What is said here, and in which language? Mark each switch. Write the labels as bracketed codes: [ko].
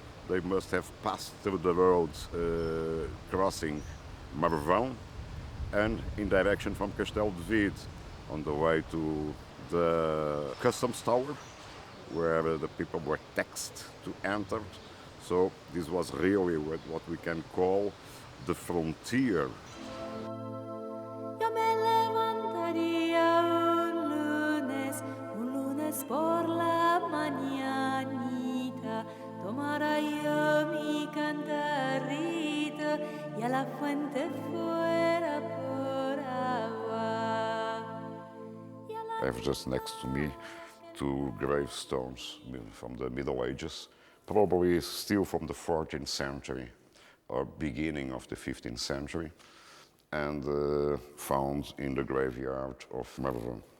[en] They must have passed through the roads crossing Marvao and in direction from Castelo de Vide on the way to the customs tower, where the people were taxed to enter. So this was really what we can call the frontier. [es] Yo me levantaría un lunes por la mañanita, tomara yo mi cantarrito y a la fuente fuera por agua. [en] I have just next to me 2 gravestones from the Middle Ages, probably still from the 14th century or beginning of the 15th century, and found in the graveyard of Marvao.